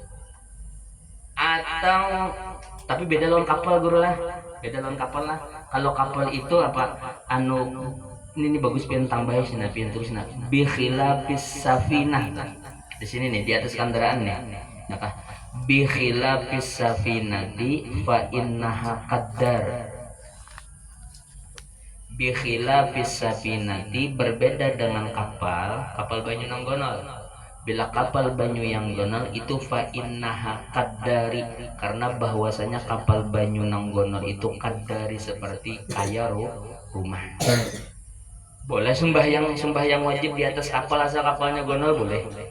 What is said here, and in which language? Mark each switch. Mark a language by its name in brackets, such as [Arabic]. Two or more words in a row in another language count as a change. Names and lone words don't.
[Banjar] atau tapi beda lawan kapal guru lah kalau kapal itu apa anu ini bagus pian tambah sini pian terus nah [Arabic] بخلاف السفينة [Banjar] di sini nih di atas kendaraan nih nah [Arabic] بخلاف السفينة فإنها قدار بخلاف السفينة [Banjar] berbeda dengan kapal banyu nang gonol bila kapal banyu yang gonol itu [Arabic] فإنها قداري [Banjar] karena bahwasanya kapal banyu nang gonol itu qaddari seperti kaya rumah boleh sembahyang wajib di atas kapal asal kapalnya gonol boleh